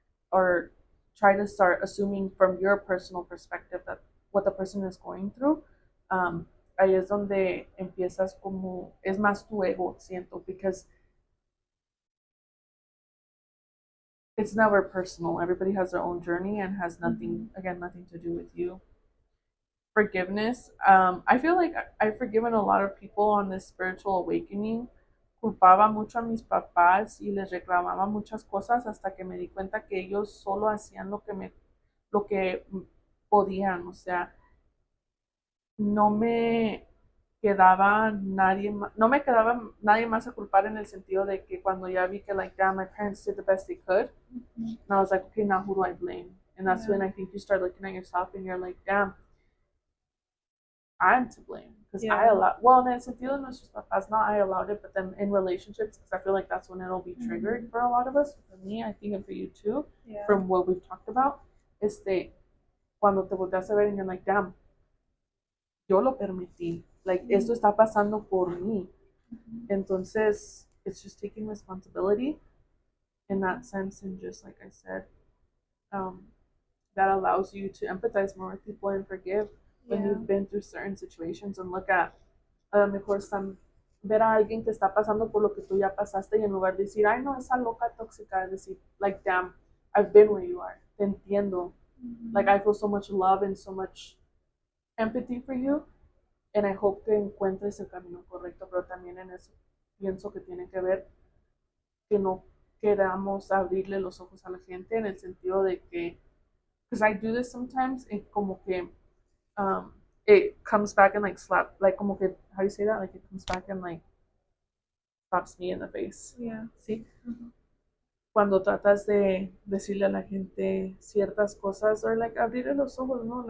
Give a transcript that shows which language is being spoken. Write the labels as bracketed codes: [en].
[en] or try to start assuming from your personal perspective that what the person is going through, ahí es donde empiezas como, es más tu ego, siento, because it's never personal. Everybody has their own journey and has nothing, again, nothing to do with you. Forgiveness. I feel like I've forgiven a lot of people on this spiritual awakening. [es] Culpaba mucho a mis papás y les reclamaba muchas cosas hasta que me di cuenta que ellos solo hacían lo que podían, o sea, no me no me quedaba nadie más a culpar en el sentido de que cuando ya vi que like damn, my parents did the best they could, and I was like, okay, now who do I blame? [en] And that's when I think you start looking at yourself and you're like, damn, I'm to blame because I allowed. Well, en el sentido de nuestros papás, not I allowed it, but then in relationships, because I feel like that's when it'll be triggered for a lot of us. For me, I think, and for you too, from what we've talked about, cuando te volteas a ver and you're like, damn, yo lo permití. [es] Like, esto está pasando por mí. [en] Entonces, it's just taking responsibility in that sense, and just like I said, that allows you to empathize more with people and forgive when you've been through certain situations and look at, a lo mejor ver a alguien que está pasando por lo que tú ya pasaste y en lugar de decir, ay, no, esa loca tóxica, decir, like, damn, I've been where you are, te entiendo. [es] Like, I feel so much love and so much empathy for you, and I hope que encuentres el camino correcto, pero también en eso pienso que tiene que ver que no queramos abrirle los ojos a la gente en el sentido de que, because I do this sometimes, como que it comes back and like like como que, how do you say that? [en] Like it comes back and like slaps me in the face. Yeah. [es] ¿Sí? Cuando tratas de decirle a la gente ciertas cosas, or like abrirle los ojos, ¿no?